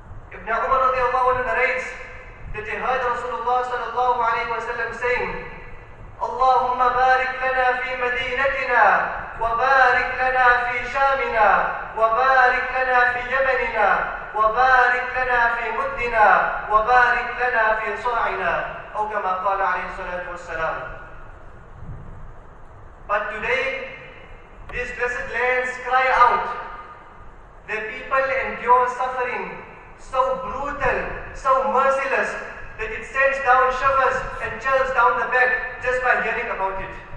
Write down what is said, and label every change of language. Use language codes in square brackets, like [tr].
[en] Ibn Umar radiallahu anhu narrates that he heard Rasulullah sallallahu alayhi wa sallam saying, [ar] "Allahumma barik lana fi madinatina, وبارك لنا في شامنا, وبارك لنا في يمننا, وبارك لنا في مدنا, وبارك لنا في صرعنا." أو كما قال عليه الصلاة والسلام. [en] But today, these blessed lands cry out. The people endure suffering so brutal, so merciless, that it sends down shivers and chills down the back just by hearing about it.